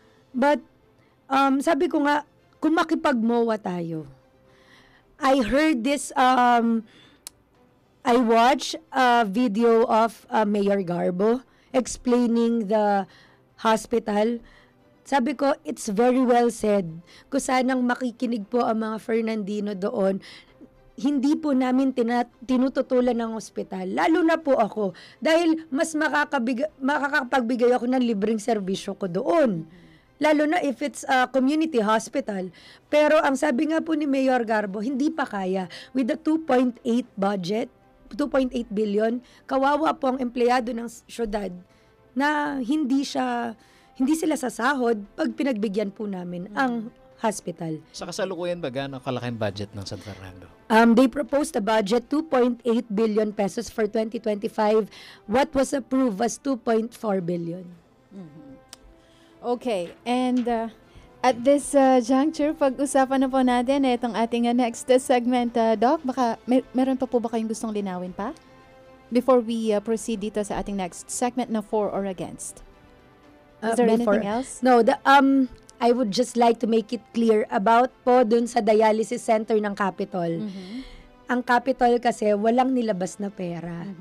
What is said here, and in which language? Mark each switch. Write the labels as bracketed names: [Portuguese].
[English] But, [Filipino] sabi ko nga, kung makipag-MOA tayo, [English] I heard this, I watched a video of Mayor Garbo explaining the hospital. [Filipino] Sabi ko, [English] it's very well said. [Filipino] Kung sanang makikinig po ang mga Fernandino doon, hindi po namin tinututulan ng ospital. Lalo na po ako. Dahil mas makakapagbigay ako ng libreng serbisyo ko doon. Lalo na [English] if it's a community hospital. [Filipino] Pero ang sabi nga po ni Mayor Garbo, hindi pa kaya. [English] With the 2.8 budget, 2.8 billion, [Filipino] kawawa po ang empleyado ng syudad na hindi sila sasahod pag pinagbigyan po namin ang hospital. Sa kasalukuyan ba, gaano kalaking budget ng San Fernando? [English] They proposed a budget 2.8 billion pesos for 2025. What was approved was 2.4 billion. Okay, and at this juncture, [Filipino] pag-usapan na po natin itong ating next segment. Doc, baka meron pa po ba kayong gustong linawin pa? [English] Before we proceed [Filipino] dito sa ating next segment na for or against. [English] Is there anything else? No, I would just like to make it clear about po [Filipino] dun sa dialysis center ng Capitol. Ang Capitol kasi walang nilabas na pera.